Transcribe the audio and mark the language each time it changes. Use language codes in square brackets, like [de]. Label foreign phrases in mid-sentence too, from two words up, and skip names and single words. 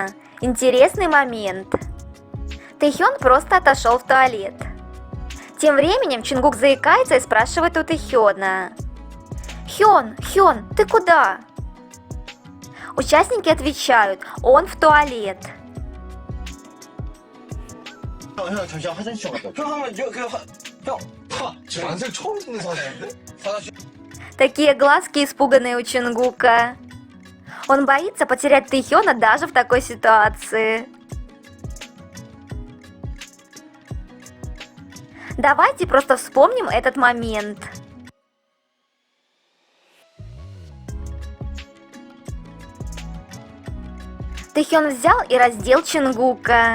[ru] Интересный момент. Тэхён просто отошел в туалет. Тем временем Чингук заикается и спрашивает у Тэхёна: Хён, ты куда?» Участники отвечают: он в туалет. [ko] 형 잠시만 화장실 좀 갔다 올게. 형 한번 저 만생 처음 듣는 사람인데? 화장실. [ru] Такие глазки испуганные у Чингука. Он боится потерять Тэхёна даже в такой ситуации. Давайте просто вспомним этот момент. Тэхён взял и раздел Чингука.